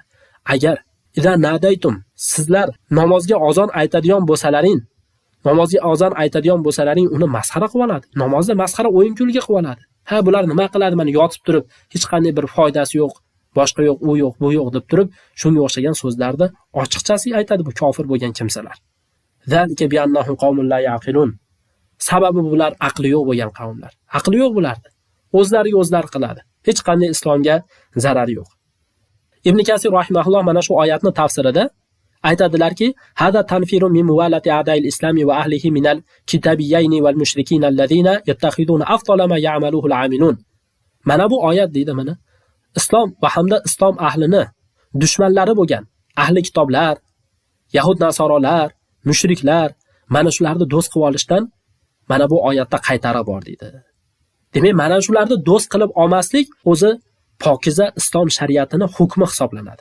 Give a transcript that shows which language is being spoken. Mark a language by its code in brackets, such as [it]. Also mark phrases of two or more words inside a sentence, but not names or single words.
[uz] Agar [ar] إذا ناديتم [uz] sizlar namozga azon aytadigan bo'lsalaring, uni masxara qilib oladi. Namozda masxara o'yin-kulgi qilib oladi. Ha, bular nima qiladi? Mana yotib turib, hech qanday bir foydasi yo'q, boshqa yo'q, u yo'q, bu yo'q deb turib, shunga o'xshagan so'zlarni ochiqchasi aytadi bu kofir bo'lgan kimsalar. [ar] ذلك بأنهم قوم لا يعقلون. [uz] Sababi bular aqli yo'q bo'lgan qavmlar. Aqli yo'q bularda. O'zlariga o'zlar qiladi. Hech qanday islomga zarari yo'q. Ibn Kasir rahimahulloh mana shu oyatning tafsirida aytadilarki, [ar] هذا تنفير من موالاة أعداء الإسلام وأهله من الكتابيين والمشركين الذين يتخذون أفضل ما يعمله العاملون. [uz] Mana bu oyat deydi mana islom va hamda islom ahlini dushmanlari bo'lgan ahli kitoblar, yahud nasoralar, mushriklar mana shularni do'st qilib olishdan mana bu oyatda qaytarib bor deydi. Demak, mana shularni do'st qilib olmaslik o'zi pokiza islom shariatini hukmi hisoblanadi.